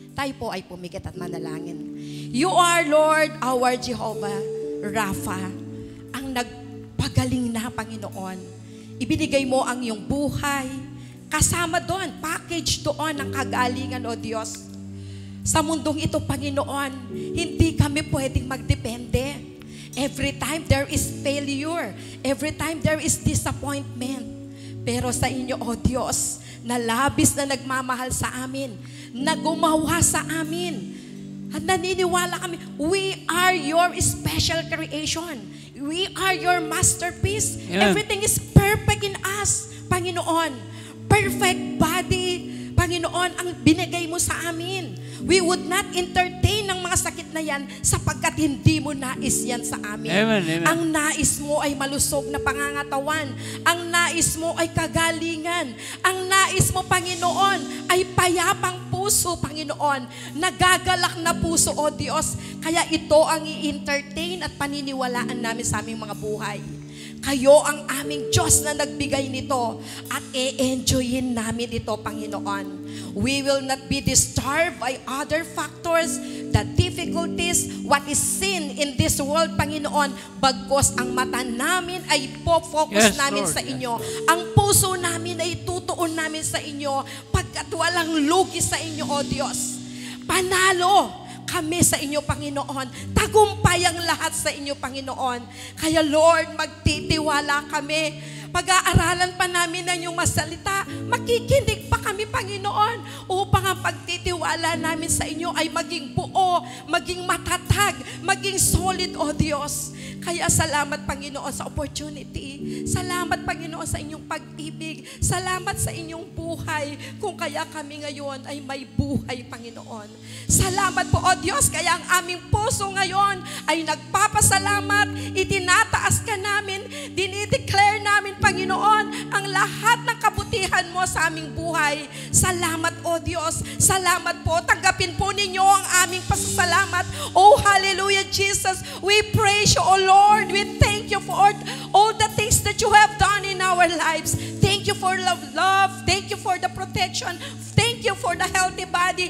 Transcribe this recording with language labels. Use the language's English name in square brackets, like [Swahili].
[Filipino] Tayo po ay pumikit at manalangin. [English] You are, Lord, our Jehovah Rapha, [Filipino] ang nagpagaling na Panginoon. Ibinigay mo ang iyong buhay. Kasama doon, package doon ng kagalingan, O Diyos. Sa mundong ito, Panginoon, hindi kami pwedeng magdepende. [English] Every time there is failure, every time there is disappointment. [Filipino] Pero sa inyo, O Diyos, na labis na nagmamahal sa amin, na gumawa sa amin, at naniniwala kami, [English] we are your special creation. We are your masterpiece. Amen. Everything is perfect in us, Panginoon. Perfect body, [Filipino] Panginoon, ang binigay mo sa amin. [English] We would not entertain [Filipino] ng mga sakit na yan sapagkat hindi mo nais yan sa amin. Amen, amen. Ang nais mo ay malusog na pangangatawan. Ang nais mo ay kagalingan. Ang nais mo, Panginoon, ay payapang puso, Panginoon. Nagagalak na puso, O Diyos. Kaya ito ang i-entertain at paniniwalaan namin sa aming mga buhay. Kayo ang aming Diyos na nagbigay nito at e-enjoyin namin ito, Panginoon. [English] We will not be disturbed by other factors, the difficulties, what is sin in this world, Panginoon. [Filipino] Bagkos ang mata namin ay po-focus [English] Yes, [Filipino] namin [English] Lord. [Filipino] sa inyo. Ang puso namin ay tutuon namin sa inyo pagkat walang lugi sa inyo, O Diyos. Panalo kami sa inyo, Panginoon. Tagumpay ang lahat sa inyo, Panginoon. Kaya, Lord, magtitiwala kami. Pag-aaralan pa namin ang iyong masalita, makikinig pa kami, Panginoon, upang ang pagtitiwala namin sa inyo ay maging buo, maging matatag, maging solid, O Diyos. Kaya salamat, Panginoon, sa opportunity. Salamat, Panginoon, sa inyong pag-ibig. Salamat sa inyong buhay. Kung kaya kami ngayon ay may buhay, Panginoon. Salamat po, O Diyos, kaya ang aming puso ngayon ay nagpapasalamat, itinataas ka namin, dinideclare namin, Panginoon, ang lahat ng kabutihan mo sa aming buhay. Salamat, O Diyos. Salamat po. Tanggapin po ninyo ang aming pasasalamat. [English] Oh, hallelujah, Jesus. We praise you, O Lord. We thank you for all the things that you have done in our lives. Thank you for love. Thank you for the protection. Thank you for the healthy body.